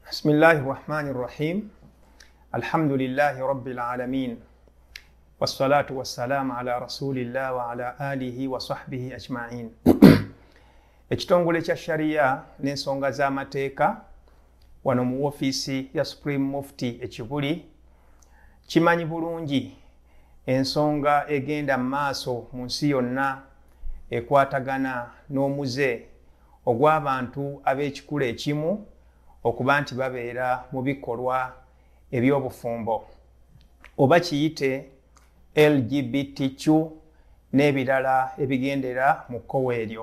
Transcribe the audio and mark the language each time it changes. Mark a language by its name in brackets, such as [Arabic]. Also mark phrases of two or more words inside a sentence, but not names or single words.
[Arabic] بسم الله الرحمن الرحيم الحمد لله رب العالمين والصلاة والسلام على رسول الله وعلى آله وصحبه أجمعين. [Ganda] ekitongole kya sharia n'ensonga z'amateeka wano mu ofiisi ya Supreme Mufti Ekibuli kimanyi bulungi ensonga egenda maaso mu nsi yonna ekwatagana n'omuze ogw'abantu ab'ekikula ekimu okuba nti babeera mu bikolwa eby'obufumbo oba kiyite LGBTQ n'ebirala ebigendera mu kkowa eryo.